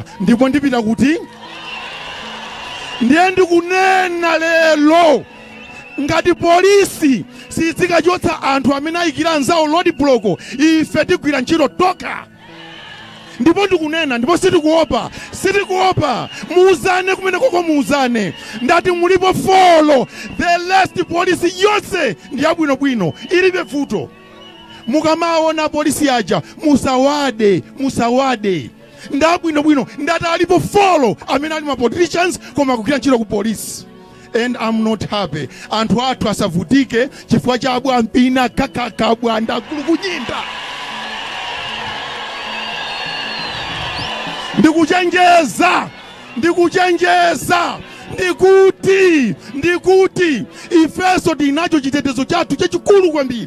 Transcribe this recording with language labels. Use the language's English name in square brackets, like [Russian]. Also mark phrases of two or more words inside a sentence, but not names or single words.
[Nyanja] Ndipo ndipita kuti? Ndiye ndikunena lelo. Ngati polisi sizikachotsa anthu amene ayikira anzawo [English] road block, [Nyanja] ife tigwira ntchito toka. Ndipo ndikunena, ndipo sitikuopa. Muuzane kumene koko muuzane. Ndati mulipo [English] follow the last policy [Nyanja] yonse ndi abwinobwino ilibe vuto. Mukamaona polisi aja musawade. Ndabwinobwino ndati alipo follow amene ali ma politicians koma kugwira ntchito ku polisi. [English] And I'm not happy. [Nyanja] Anthu athu asavutike chifukwa cha abwa mpina kakakabwa ndakulu kunyinda. Ndikuchenjeza. Ndikuti ifeso tinacho chitetezo chathu chachikulu kwambiri.